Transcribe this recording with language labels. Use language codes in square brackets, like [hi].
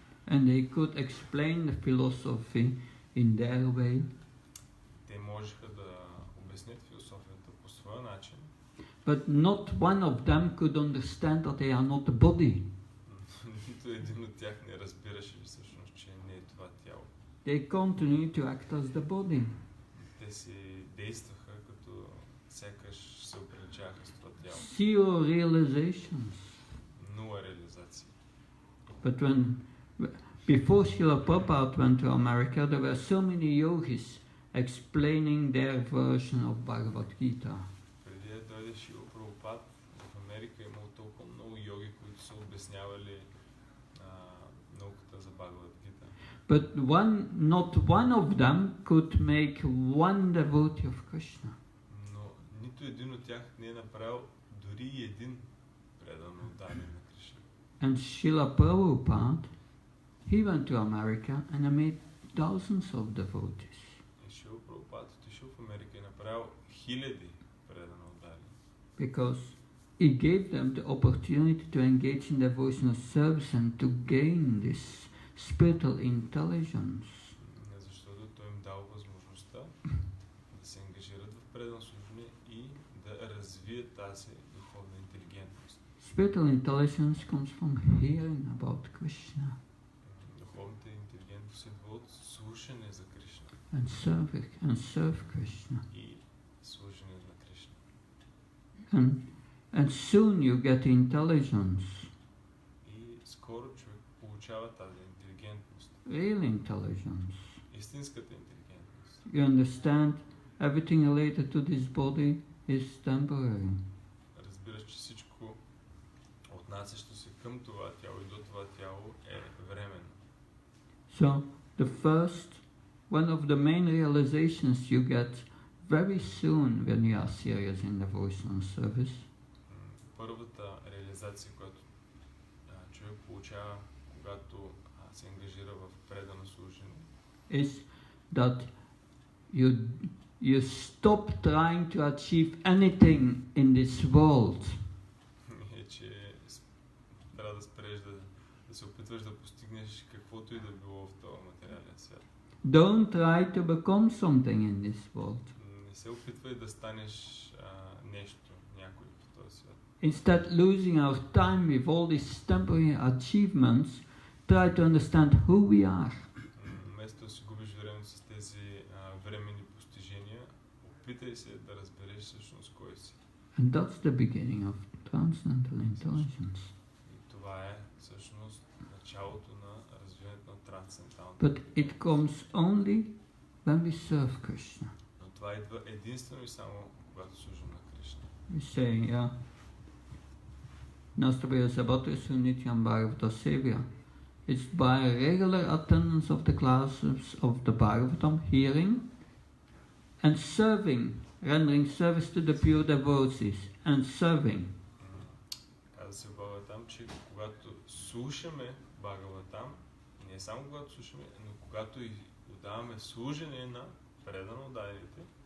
[en] And they could explain the philosophy in their way. [bg] Те можеха да обяснят философията по своя начин. [en] But not one of them could understand that they are not the body. [bg] Нито един от тях не разбираше всъщност, че не е това тяло. [en] They continued to act as the body. [bg] Те си действаха като сякаш се оприличаваха с това тяло. [en] Zero realizations. [bg] Нула реализация. [en] But before Srila Prabhupada went to America, there were so many yogis explaining their version of Bhagavad Gita. [bg] Преди да дойде Шрила Прабхупад, в Америка имало толкова много йоги, които са обяснявали науката за Бхагавад Гита. [en] But not one of them could make one devotee of Krishna. [bg] Но нито един от тях не е направил дори един предан отдаден на Кришна. [en] And Srila Prabhupada, he went to America and he made thousands of devotees. [bg] И Шрила Прабхупад отишъл в Америка и направил хиляди предан отдадени. [en] Because he gave them the opportunity to engage in devotional service and to gain this spiritual intelligence. [bg] Защото той им дал възможността да се ангажират в предан служение и да развият тази духовна интелигентност. [en] Spiritual intelligence comes from hearing about Krishna [bg] Духовната интелигентност идва от слушане за Кришна [en] and serve Krishna. [bg] и слушане на Кришна. [en] And soon you get intelligence, [bg] И скоро човек получава тази интелигентност, [en] real intelligence. [bg] истинската интелигентност. [en] You understand everything related to this body is temporary. [bg] Разбираш, че всичко отнасящо се към това тяло и до това тяло е временно. [en] So one of the main realizations you get very soon when you are serious in devotional service [bg] Първата реализация, която човек получава, когато се ангажира в предано служение, [en] is that you stop trying to achieve anything in this world. [bg] е, че трябва да спреш да се опитваш да постигнеш каквото и да било в този материален свят. [en] Don't try to become something in this world. [bg] Не се опитвай да станеш нещо, някой в този свят. [en] Instead, losing our time with all these temporary achievements, try to understand who we are. [bg] Вместо да си губиш времето с тези временни постижения, опитай се да разбереш всъщност кой си. [en] And that's the beginning of transcendental intelligence. [bg] И това е всъщност началото на развиването на трансценденталната. [en] But it comes only when we serve Krishna. [bg] Но това идва единствено и само когато служим на Кришна. [en] We say, [sa] Nastabhaya Sabatri Nityam Bhagavata Sevya. [en] It's by regular attendance of the classes of the Bhagavatam, hearing and serving, rendering service to the pure devotees and serving. [bg] Каза се в Бхагаватам, че когато слушаме Бхагаватам, не само когато слушаме, но когато и отдаваме служение на предано отдадените,